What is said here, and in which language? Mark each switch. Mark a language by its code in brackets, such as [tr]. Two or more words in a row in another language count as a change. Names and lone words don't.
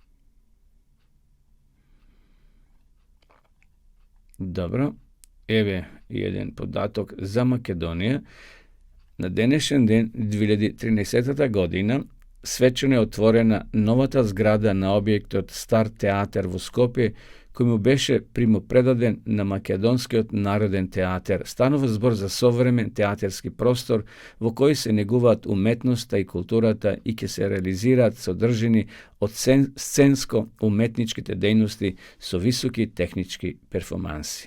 [mk] Добро, ево један податок за Македонију. На данашњи ден, 2013. година, свечано је отворена новата зграда на објект од Star Teatar во Скопје, кој му беше примопредаден на Македонскиот народен театер, станува збор за современ театерски простор во кој се негуваат уметноста и културата и ќе се реализираат содржини од сценско-уметничките дејности со високи технички перформанси.